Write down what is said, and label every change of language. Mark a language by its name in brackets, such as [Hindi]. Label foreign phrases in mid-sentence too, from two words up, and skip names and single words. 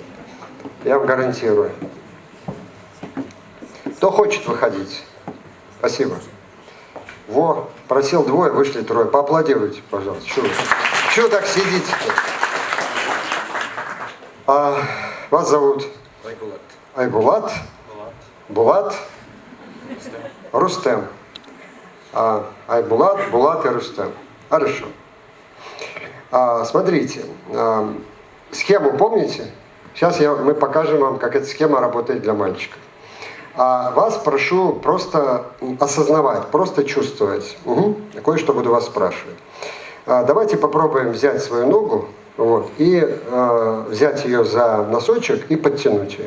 [Russian] Я вам гарантирую. Кто хочет выходить? Спасибо. Во, просил 2, вышли 3. Поаплодируйте, пожалуйста. Чего так сидите-то? Вас зовут? Айбулат. Айбулат? Булат? Рустем. Айбулат, Булат и Рустем. Хорошо. Смотрите, схему помните? Сейчас мы покажем вам, как эта схема работает для мальчиков. Вас прошу просто осознавать, просто чувствовать. Кое-что буду вас спрашивать. Давайте попробуем взять свою ногу вот, и взять ее за носочек и подтянуть ее.